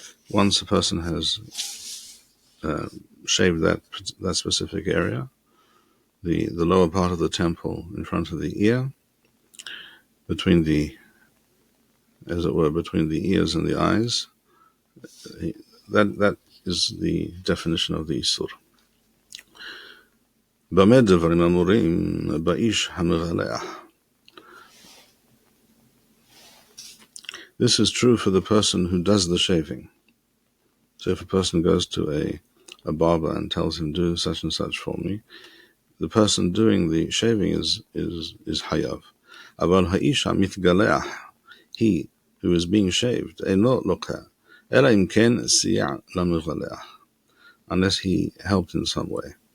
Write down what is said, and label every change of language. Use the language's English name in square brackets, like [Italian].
[English] Once a person has shaved that specific area, the lower part of the temple in front of the ear, between the ears and the eyes, that is the definition of the Isur. [Hebrew] במה דברים אמורים באיש המגלח? [English] This is true for the person who does the shaving. So if a person goes to a barber and tells him, do such and such for me, the person doing the shaving is hayav. [Hebrew] Aval ha'isha mitgaleach, [English] he who is being shaved, [Hebrew] eno loka, ela im ken siya lamigaleach, [English] unless he helped in some way.